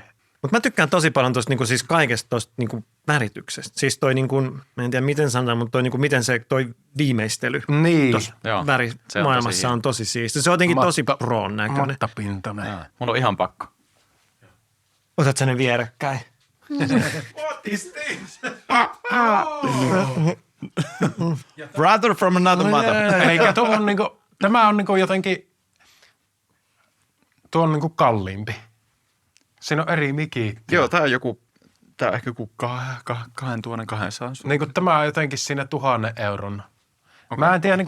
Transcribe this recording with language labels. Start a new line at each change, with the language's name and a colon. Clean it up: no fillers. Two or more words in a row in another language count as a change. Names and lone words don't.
Finnish: Mutta mä tykkään tosi paljon tuosta niinku siis kaikesta tuosta niinku värityksestä. Siis toi niinku, mä en tiedä miten sanotaan, mutta toi niinku miten se toi viimeistely Niin. tuossa Joo, se on värimaailmassa tosi on tosi siisti. Se on jotenkin tosi proon näköinen. Mattapintainen. Mulla on ihan pakko. Otat sä ne vierekkäin?
English: Brother from another mother.
Finnish: Eli tuo on niinku, tämä on niinku jotenkin, tuo on niinku kalliimpi. Siinä on eri mikit. Joo, tää on ehkä joku 2200. Niinku tämä on jotenkin siinä 1,000 euron. Mä en tiedä niinku